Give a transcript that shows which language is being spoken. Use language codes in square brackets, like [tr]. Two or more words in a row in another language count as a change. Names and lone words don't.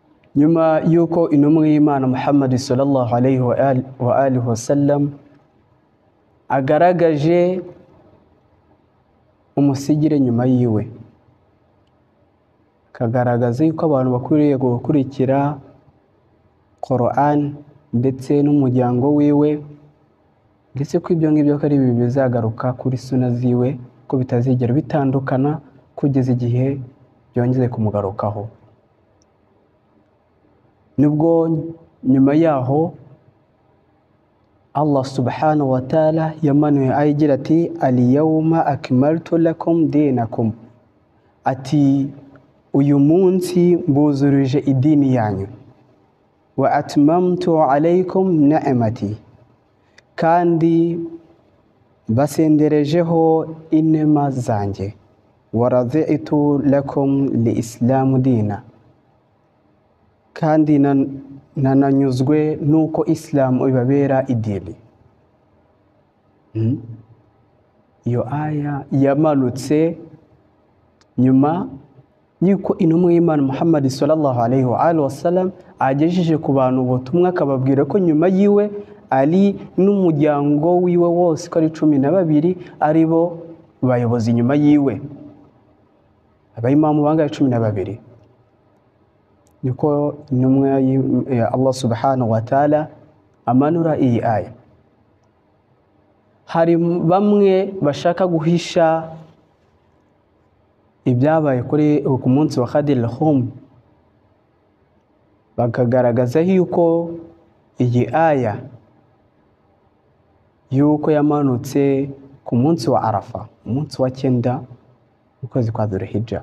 [rw] nyuma yuko intumwa y'Imana Muhammad [ar] صلى الله عليه وآله وسلم [rw] agaragaje umusigire nyuma yiwe, kagaragaza yuko abantu bakwiriye gukurikira Qur'an ndetse n'umuryango wiwe, ndetse ko ibyo ngibyo ko ari bibi bizagaruka kuri suna ziwe, ko bitazigera bitandukana kugeza igihe byongeze kumugarukaho. Nubwo nyuma yaho Allah [ar] سبحانه وتعالى [rw] yamanuye ayigira [ar] ati اليوم أكملت لكم دينكم, [rw] ati uyu munsi mbuzurije idini yanyu, [ar] وأتممت عليكم نعمتي, [rw] kandi basenderejeho inema zanjye, [ar] ورضيت لكم الإسلام دينا, [rw] kandi nananyuzwe nuko Islam ibabera idini. Iyo aya yamanutse nyuma yuko intumwa y'Imana Muhammad [ar] صلى الله عليه وآله وسلم [rw] agejeje ku bantu ubutumwa, akababwira ko nyuma yiwe ari n'umuryango wiwe wose ko ari 12 ari bo bayobozi nyuma yiwe, abayimamu bangaye 12. Niko intumwa ya Allah [ar] سبحانه وتعالى [rw] amanura iyi aya. Hari bamwe bashaka guhisha ibyabaye ku munsi wa Ghadir Khum, bakagaragaza yuko iyi aya yuko yamanutse ku munsi wa Arafa, umunsi wa 9 mu kwezi kwa Dhul-Hijja.